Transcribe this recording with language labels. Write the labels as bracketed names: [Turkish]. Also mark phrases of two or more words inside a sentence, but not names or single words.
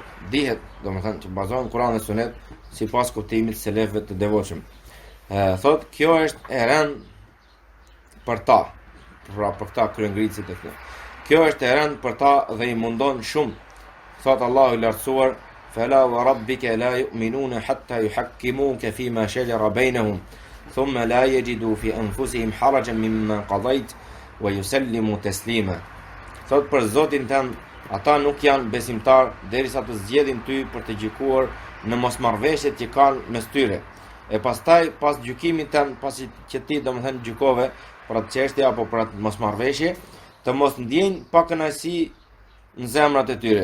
[Albanian] Dihet, domethënë që bazohem në Kur'an dhe Sunet sipas kuptimit të selefëve të devotshëm. Thot, kjo është e rënë për ta, pra për ta kryengritësit e këto. Kjo është e rënë për ta dhe i mundon shumë. Thot Allahu i lartësuar: [Arabic] "فلا وربك لا يؤمنون حتى يحكموك فيما شجر بينهم ثم لا يجدوا في أنفسهم حرجا مما قضيت ويسلموا تسليما." [Albanian] Thot për Zotin tënd, ata nuk janë besimtar derisa të zgjedhin ty për të gjykuar në mosmarrveshjet që kanë mes tyre. E pastaj pas gjykimit tënd, pasi që ti domethënë gjykove për atë çështje apo për atë mosmarrveshje, të mos ndjejnë pa kënaqësi në zemrat e tyre.